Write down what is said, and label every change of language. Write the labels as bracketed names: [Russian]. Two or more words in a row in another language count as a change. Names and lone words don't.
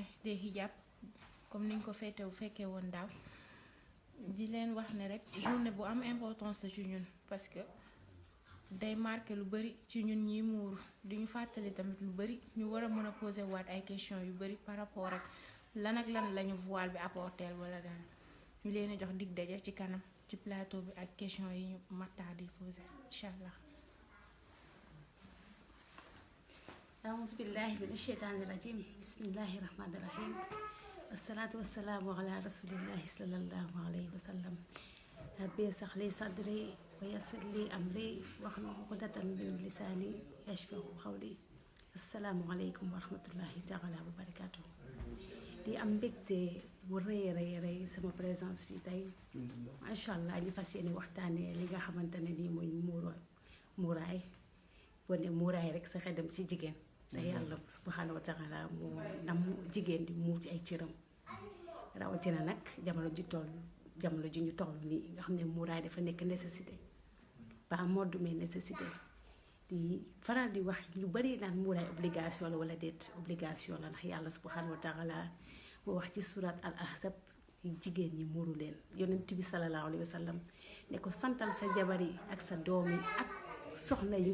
[Wolof] des hijab comme niñ ko fekkee woon daaw di leen wax ne rek journée bu am importance la ci ñun [French] parce que [Wolof] day marqué lu bari ci ñun ñi muuru di ñu fàttali tamit lu bari ñu war a mën a poser waat ay questions yu bari [French] par rapport [Wolof] ak lan ak lan lañu voile bi apporteel wala dara ñu leen di jox dig daje ci kanam ci plateau bi ak question yi ñu Makhtar di posé [Arabic] incha allah. أعوذ بالله من الشيطان الرجيم بسم الله الرحمن الرحيم الصلاة والسلام على رسول الله صلى الله عليه وسلم ربي اشرح لي صدري ويسر لي أمري واحلل عقدة من لساني يفقهوا قولي السلام عليكم ورحمة الله تعالى وبركاته [Wolof] di am mbégte bu rëy rëy sama présence fii tey [Arabic] macha allah [Wolof] ñu fas yéene waxtaanee li nga xamante ne nii mooy muuraay boo ne muuraay rek sa xel dem ci jigéen te yàlla [Arabic] subhanahu wa taala [Wolof] moo ndam jigéen di muur ci ay cëram rawatina nag jamono ji ñu toll nii nga xam ne muuraay dafa nekk [French] nécessité pas mode mais nécessité [Wolof] di faral di wax ñu bari naan muuraay obligation la wala déet obligation la ndax yàlla [Arabic] subhanahu wa taala [Wolof] moo wax ci [Arabic] surat al ahzab [Wolof] jigéen ñi muuru leen yonent bi [Arabic] sallallahu alayhi wa sallam [Wolof] ne ko santal sa jabar yi ak sa doom yi ak soxna yi